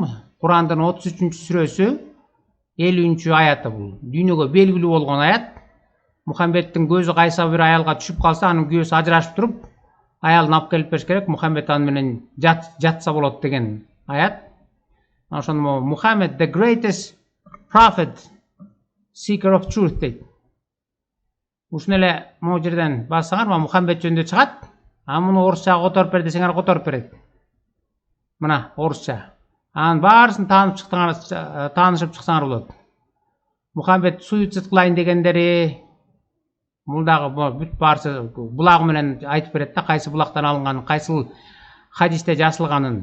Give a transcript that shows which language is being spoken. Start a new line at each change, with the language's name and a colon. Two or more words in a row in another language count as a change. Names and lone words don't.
Kyrgyz: Курандын 33-сүрөсү 50-аяты бул. Дүйнөгө белгилүү болгон аят. Мухаммедтин көзү кайсы бир аялга түшүп калса, анын күйөөсү ажырашып туруп, аялын алып келип бериш керек, Мухаммед аны менен жатса болот деген аят. Ошондо
English: Muhammad the greatest prophet, seeker of truth дейт.
Kyrgyz: Ушуну эле могу жерден бассаңар, Мухаммед жөнүндө чыгат. Муну орусчага которуп бер десеңер которуп берет. Мына орусча. Анын баарысын таанышып чыксаңар болот. Мухаммед суицид кылайын дегендери, бул дагы бүт баарысы булагы менен айтып берет да, кайсы булактан алынганын, кайсыл хадисте жазылганын.